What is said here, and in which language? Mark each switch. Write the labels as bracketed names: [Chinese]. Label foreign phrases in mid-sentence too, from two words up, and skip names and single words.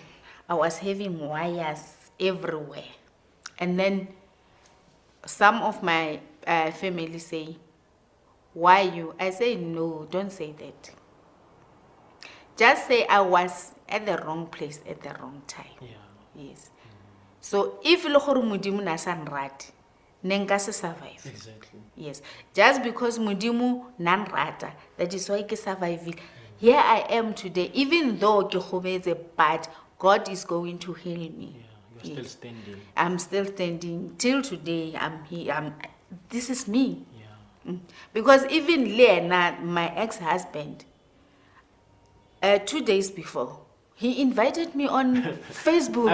[English] I was having wires everywhere. And then some of my family say, "Why you?" I say, "No, don't say that. Just say I was at the wrong place at the wrong time." Yeah. Yes. So if [Tswana] le gore Modimo na sa nrate, ne nka se survive. [English] Exactly. Yes. Just because [Tswana] Modimo na nrata, [English] that is why ke survive. Here I am today, even though [Tswana] ke gobetse, [English] but God is going to heal me. Yeah. You're still standing. I'm still standing till today. I'm here. This is me. Yeah. Because even Lena, my ex-husband, 2 days before, he invited me on Facebook.